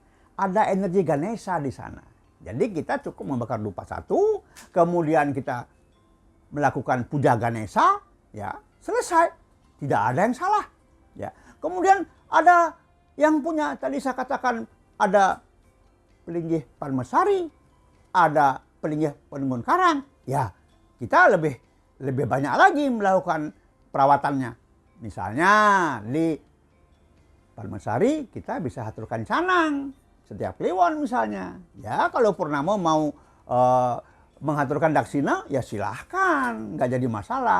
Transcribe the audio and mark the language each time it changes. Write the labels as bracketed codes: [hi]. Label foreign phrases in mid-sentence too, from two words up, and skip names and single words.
[id] Ada energi Ganesha di sana. Jadi kita cukup membakar dupa satu, kemudian kita melakukan puja Ganesha, ya selesai, tidak ada yang salah, ya. Kemudian ada yang punya, tadi saya katakan ada pelinggih Parmesari, ada pelinggih penunggun karang, ya kita lebih banyak lagi melakukan perawatannya. Misalnya di Parmesari kita bisa aturkan canang setiap Kliwon misalnya, ya kalau Purnama mau mengaturkan daksina, ya silahkan, nggak jadi masalah.